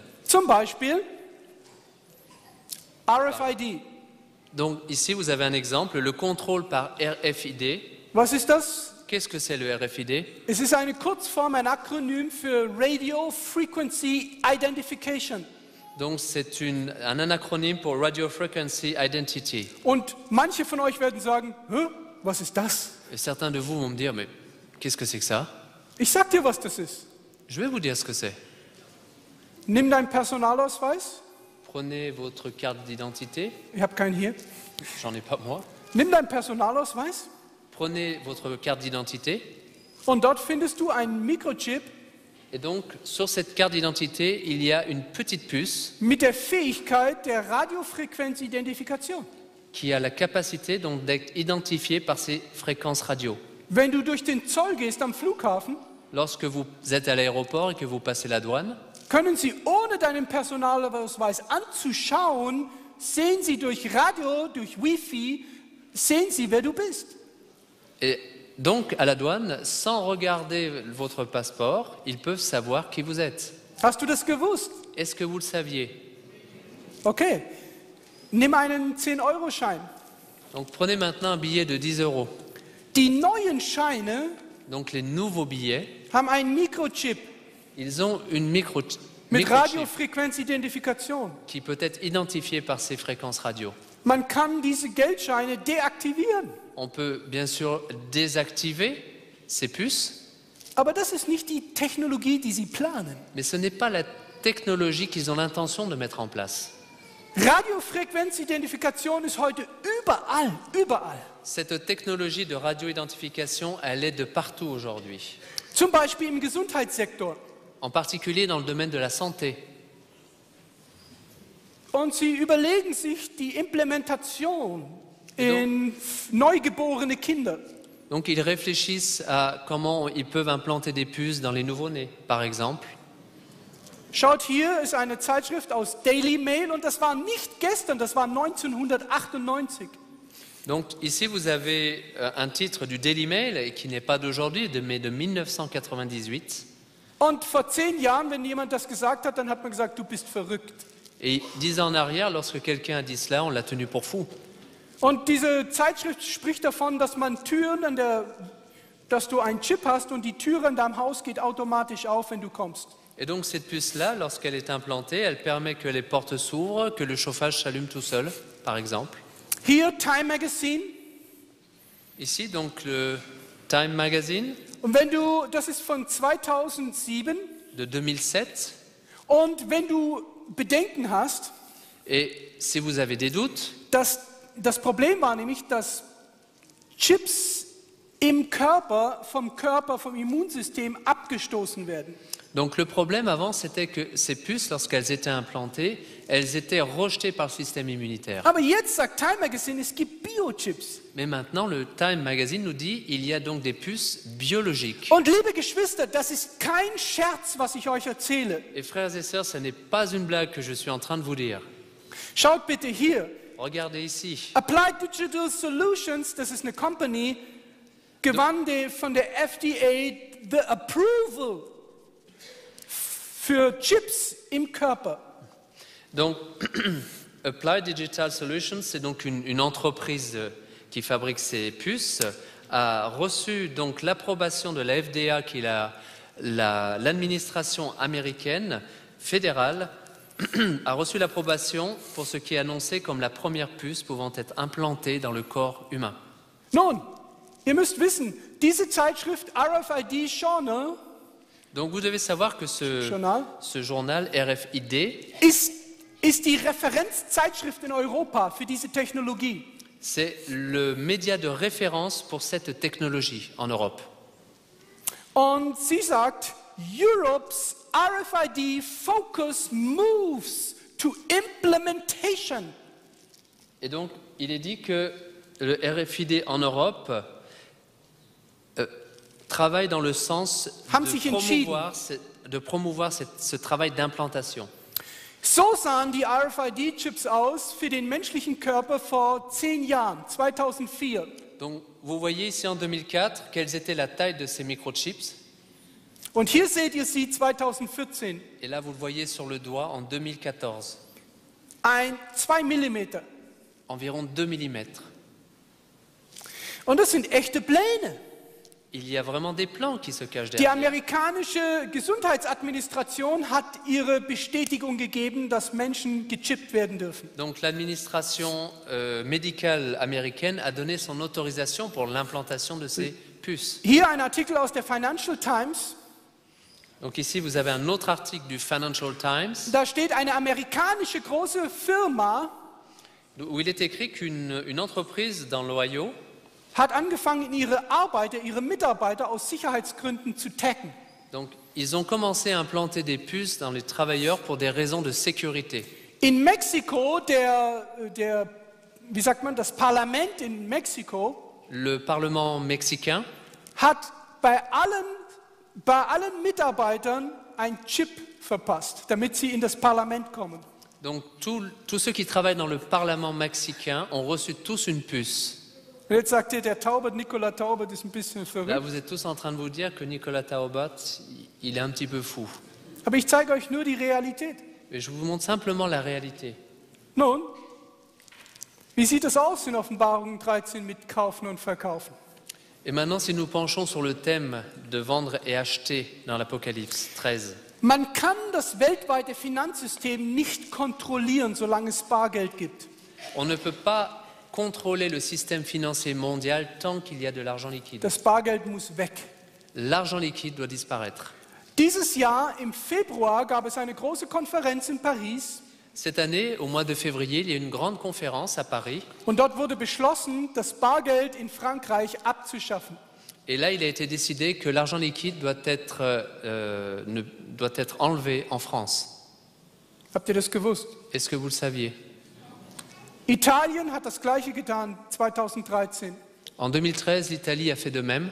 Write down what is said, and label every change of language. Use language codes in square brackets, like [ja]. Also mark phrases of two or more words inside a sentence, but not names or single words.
[de] Zum Beispiel RFID. [fr] Donc ici, vous avez un exemple, le contrôle par RFID. [de] Was ist das? [fr] Qu'est-ce que c'est le RFID? [de] Es ist eine Kurzform, ein Akronym für [en] Radio Frequency Identification. [fr] Donc c'est un anacronyme pour [en] Radio Frequency Identity. [de] Und manche von euch werden sagen, was ist das? [fr] Et certains de vous vont me dire, mais qu'est-ce que c'est que ça? [de] Ich sag dir, was das ist. [fr] Je vais vous dire ce que c'est. [de] Nimm deinen Personalausweis. [fr] Prenez votre carte d'identité. [de] Ich habe keinen hier. [fr] J'en ai pas moi. [de] Nimm deinen Personalausweis. [fr] Prenez votre carte d'identité. [de] Und dort findest du einen Mikrochip [fr] Et donc, sur cette carte d'identité, il y a une petite puce [de] mit der Fähigkeit der Radiofrequenzidentifikation. [fr] qui a la capacité donc d'être identifiée par ces fréquences radio. [de] Wenn du durch den Zoll gehst am Flughafen, [fr] Lorsque vous êtes à l'aéroport et que vous passez la douane, [de] können sie ohne deinen Personalausweis anzuschauen, sehen sie durch Radio, durch Wi-Fi, sehen sie, wer du bist. [fr] et donc à la douane, sans regarder votre passeport, ils peuvent savoir qui vous êtes. [de] Hast du das gewusst? [fr] Est-ce que vous le saviez? [de] Okay. Nimm einen 10-Euro-Schein. [fr] Donc prenez maintenant un billet de 10 €. [de] Die neuen Scheine [fr] Donc les nouveaux billets, [de] haben einen Mikrochip [fr] ils ont une [de] mit [fr] microchip [de] Radiofrequenzidentifikation. [fr] qui peut être identifiée par ces fréquences radio. [de] Man kann diese Geldscheine deaktivieren. [fr] On peut bien sûr désactiver ces puces, [de] Aber das ist nicht die Technologie, die sie planen. [fr] mais ce n'est pas la technologie qu'ils ont l'intention de mettre en place. [de] Radiofrequenzidentifikation ist heute überall, überall. [fr] Cette technologie de radio-identification, elle est de partout aujourd'hui, [de] Zum Beispiel im Gesundheitssektor. [fr] en particulier dans le domaine de la santé. [de] Und sie überlegen sich die Implementation in neugeborene Kinder. [fr] Donc ils réfléchissent à comment ils peuvent implanter des puces dans les nouveau-nés, par exemple. [de] Schaut, hier ist eine Zeitschrift aus Daily Mail und das war nicht gestern, das war 1998. [fr] Donc ici vous avez un titre du Daily Mail et qui n'est pas d'aujourd'hui, mais de 1998. [de] Und vor 10 Jahren, wenn jemand das gesagt hat, dann hat man gesagt, du bist verrückt. [fr] Et 10 ans en arrière, lorsque quelqu'un a dit cela, on l'a tenu pour fou. [de] Und diese Zeitschrift spricht davon, dass man Türen dass du einen Chip hast und die Türe in deinem Haus geht automatisch auf, wenn du kommst. [fr] Et donc cette puce-là, lorsqu'elle est implantée, elle permet que les portes s'ouvrent, que le chauffage s'allume tout seul, par exemple. [de] Hier Time Magazine. [fr] Ici, donc le Time Magazine [de] Und wenn du, das ist von 2007. [fr] de 2007. [de] Und wenn du Bedenken hast, [fr] Et si vous avez des doutes, [de] das Problem war nämlich, dass Chips im Körper, vom Immunsystem abgestoßen werden. [fr] donc le problème avant, c'était que ces puces, lorsqu'elles étaient implantées, elles étaient rejetées par le système immunitaire. [de] Aber jetzt sagt Time Magazine, es gibt Biochips. [fr] Mais maintenant, le Time Magazine nous dit il y a donc des puces biologiques. [de] Und liebe Geschwister, das ist kein Scherz, was ich euch erzähle. [fr] Et frères et sœurs, ce n'est pas une blague que je suis en train de vous dire. [de] Schaut bitte hier. [fr] Regardez ici. [de] Applied Digital Solutions, das ist eine Company, gewann von der FDA [en] the approval [de] für Chips im Körper. [fr] Donc, Applied Digital Solutions, c'est donc une entreprise qui fabrique ces puces, a reçu donc l'approbation de la FDA, qui est l'administration américaine fédérale, a reçu l'approbation pour ce qui est annoncé comme la première puce pouvant être implantée dans le corps humain. [de] Nun, ihr müsst wissen, diese Zeitschrift RFID Journal [fr] Donc vous devez savoir que ce journal RFID [de] ist die Referenzzeitschrift in Europa für diese Technologie. [fr] c'est le média de référence pour cette technologie en Europe. [de] Und sie sagt, [en] Europe's RFID focus moves to implementation. [fr] Et donc, il est dit que le RFID en Europe travaille dans le sens de promouvoir ce travail d'implantation. [de] So sahen die RFID-Chips aus für den menschlichen Körper vor 10 Jahren, 2004. [fr] Donc, vous voyez ici en 2004 quelles étaient la taille de ces microchips. [de] Und hier seht ihr sie 2014. [fr] Et là, vous le voyez sur le doigt en 2014. [de] 2 Millimeter. [fr] Environ 2 mm. [de] Und das sind echte Pläne. [fr] Il y a vraiment des plans qui se cachent [de] Die [fr] derrière. [de] amerikanische Gesundheitsadministration hat ihre Bestätigung gegeben, dass Menschen gechippt werden dürfen. [fr] Donc l'administration médicale américaine a donné son autorisation pour l'implantation de ces puces. [de] Hier ein Artikel aus der Financial Times. [fr] Donc ici, vous avez un autre article du Financial Times [de] Da steht eine amerikanische große Firma [fr] où il est écrit qu'une entreprise dans l'Ohio [de] hat angefangen, ihre Mitarbeiter aus Sicherheitsgründen zu taggen. [fr] donc, ils ont commencé à implanter des puces dans les travailleurs pour des raisons de sécurité. [de] In Mexiko, das Parlament in Mexiko [fr] Le Parlement mexicain [de] hat bei allen Mitarbeitern ein Chip verpasst, damit sie in das Parlament kommen. [fr] donc, tous ceux qui travaillent dans le Parlement mexicain ont reçu tous une puce. [de] Und jetzt sagt ihr, Nicolas Taubert ist ein bisschen [fr] Là, [de] verrückt. [fr] vous êtes tous en train de vous dire que Nicolas Taubert, il est un petit peu fou. [de] Aber ich zeige euch nur die Realität. [fr] Mais je vous montre simplement la réalité. [de] Nun, wie sieht es aus in Offenbarung 13 mit Kaufen und Verkaufen? [fr] Et maintenant, si nous penchons sur le thème de vendre et acheter dans l'Apocalypse 13, [de] Man kann das weltweite Finanzsystem nicht kontrollieren, solange es Bargeld gibt. [fr] on ne peut pas contrôler le système financier mondial tant qu'il y a de l'argent liquide. [de] Das Bargeld muss weg. [fr] L'argent liquide doit disparaître. [de] Dieses Jahr im Februar gab es eine große Konferenz in Paris [fr] Cette année, au mois de février, il y a eu une grande conférence à Paris. [de] und dort wurde beschlossen, das Bargeld in Frankreich abzuschaffen. [fr] Et là, il a été décidé que l'argent liquide doit être enlevé en France. [de] Habt ihr das gewusst? [fr] Est-ce que vous le saviez? [de] Italien hat das Gleiche getan 2013. [fr] En 2013, l'Italie a fait de même,